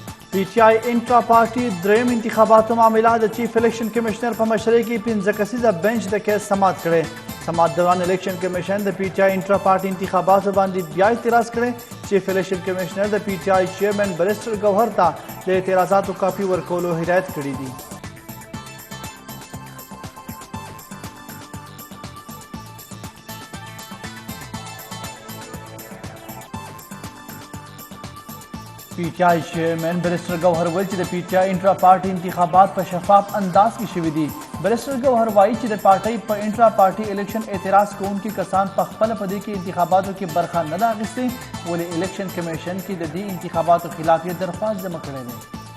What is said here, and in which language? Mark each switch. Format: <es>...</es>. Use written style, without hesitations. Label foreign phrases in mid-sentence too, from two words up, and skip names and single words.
<ps>پی ٹی آئی</ps> <en>intra party</en> <ps>دریم انتخاباتو معاملہ د</ps> <en>Chief Election Commissioner</en> <ps>په مشرۍ کې 15 کسیزه بنچ د کیس سماعت کړی. سماعت دوران</ps> <en>Election Commission</en> <ps>د پی ټی آئی</ps> <en>intra party</en> <ps>انتخاباتو باندې بیا اعتراض کړی.</ps> <en>Chief Election Commissioner</en> <ps>د پی ټی آئی چیئرمین بریسټر ګوهر ته د اعتراضاتو کاپي ورکولو هدایت کړی دی. پی ٹی آئی چیئرمین بریسٹر ګوهر ویل چې د پی ټی آئی</ps> <en>intra party</en> <ps>انتخابات په شفاف انداز کې شوي دي. بریسٹر ګوهر وایي چې د پارټۍ په</ps> <en>intra party election</en> <ps>اعتراض کوونکي کسان په خپله په دې کې انتخاباتو کې برخه نه ده اخیستې، ولې</ps> <en>Election Commission</en> <ps>کې د دې انتخاباتو خلاف یې درخواست جمع کړی دی.</ps>